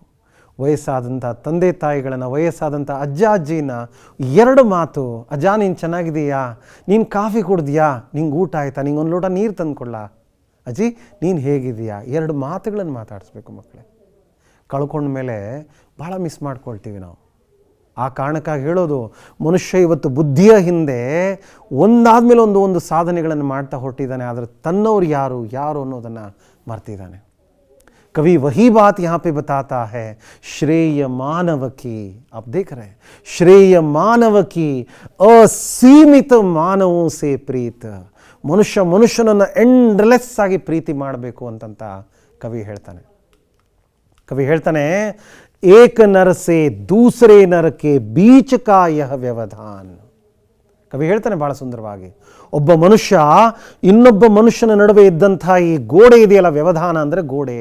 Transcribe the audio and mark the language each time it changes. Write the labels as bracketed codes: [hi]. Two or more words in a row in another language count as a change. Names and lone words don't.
[kn] ವಯಸ್ಸಾದಂಥ ತಂದೆ ತಾಯಿಗಳನ್ನು, ವಯಸ್ಸಾದಂಥ ಅಜ್ಜ ಅಜ್ಜಿನ 2 ಮಾತು, ಅಜ್ಜ ನೀನು ಚೆನ್ನಾಗಿದೆಯಾ, ನೀನು ಕಾಫಿ ಕುಡ್ದಿಯಾ, ನಿಂಗೆ ಊಟ ಆಯಿತಾ, ನಿಂಗೆ ಒಂದು ಲೋಟ ನೀರು ತಂದು ಕೊಡಲಾ, ಅಜ್ಜಿ ನೀನು ಹೇಗಿದೆಯಾ, 2 ಮಾತುಗಳನ್ನು ಮಾತಾಡಿಸ್ಬೇಕು ಮಕ್ಕಳೇ. ಕಳ್ಕೊಂಡ್ಮೇಲೆ ಭಾಳ ಮಿಸ್ ಮಾಡ್ಕೊಳ್ತೀವಿ ನಾವು. ಆ ಕಾರಣಕ್ಕಾಗಿ ಹೇಳೋದು, ಮನುಷ್ಯ ಇವತ್ತು ಬುದ್ಧಿಯ ಹಿಂದೆ ಒಂದಾದ್ಮೇಲೆ ಒಂದು ಸಾಧನೆಗಳನ್ನು ಮಾಡ್ತಾ ಹೊರಟಿದ್ದಾನೆ, ಆದರೆ ತನ್ನವ್ರು ಯಾರು ಅನ್ನೋದನ್ನು ಮರ್ತಿದ್ದಾನೆ. [hi] कवि वही बात यहां पे बताता है, श्रेय मानव की, आप देख रहे हैं, श्रेय मानव की असीमित मानवों से प्रीत, [kn] ಮನುಷ್ಯ ಮನುಷ್ಯನನ್ನು ಎಂಡ್ಲೆಸ್ ಆಗಿ ಪ್ರೀತಿ ಮಾಡಬೇಕು ಅಂತಂತ ಕವಿ ಹೇಳ್ತಾನೆ [hi] एक नर से दूसरे नर के बीच का यह व्यवधान. [kn] ಕವಿ ಹೇಳ್ತಾನೆ ಬಹಳ ಸುಂದರವಾಗಿ, ಒಬ್ಬ ಮನುಷ್ಯ ಇನ್ನೊಬ್ಬ ಮನುಷ್ಯನ ನಡುವೆ ಇದ್ದಂಥ ಈ ಗೋಡೆ ಇದೆಯಲ್ಲ, ವ್ಯವಧಾನ ಅಂದರೆ ಗೋಡೆ.